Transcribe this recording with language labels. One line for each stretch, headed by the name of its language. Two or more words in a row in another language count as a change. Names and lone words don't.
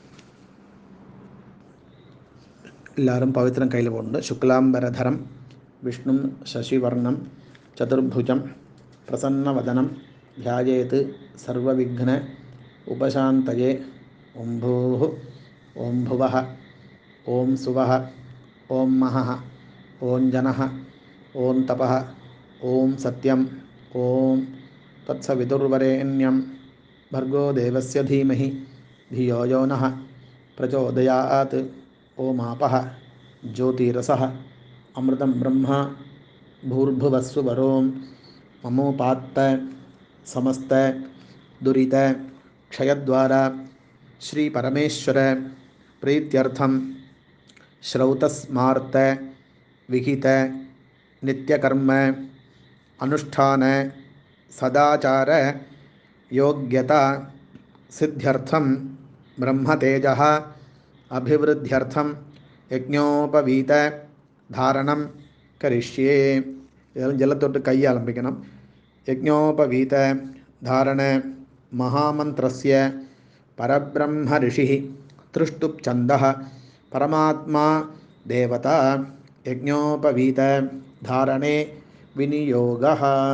Tamil: எல்லாரும் பவித்திரம் கையில் போட்டு
Sanskrit: शुक्लाम्बरधरं विष्णुं शशिवर्णं चतुर्भुजं प्रसन्नवदनं ध्यायेत् सर्वविघ्न उपशान्तये. ओम् भूः ओम् भुवः ओम् सुवः ओम् महः ओम् जनः ओम् तपः ओम् सत्यम् ओम् तत्सवितुर्वरेण्यम् भर्गो देवस्य धीमहि धियो यो नः प्रचोदयात्. ओमापः ज्योतिरसः अमृतं ब्रह्म भूर्भुवस्सुवरों ममोपात्त समस्त दुरित क्षयद्वारा श्री परमेश्वर प्रीत्यर्थं श्रौतस्मार्त विहित नित्यकर्म अनुष्ठान सदाचार योग्यता सिद्ध्यर्थं ब्रह्मतेजः अभिवृद्ध्यर्थं यज्ञोपवीत धारणं करिष्ये.
Tamil: இதெல்லாம் ஜலத்தொட்டு கையை ஆரம்பிக்கணும்.
Sanskrit: यज्ञोपवीत धारण महामन्त्रस्य परब्रह्म ऋषिः त्रिष्टुप् छन्दः परमात्मा देवता यज्ञोपवीत धारणे विनियोगः.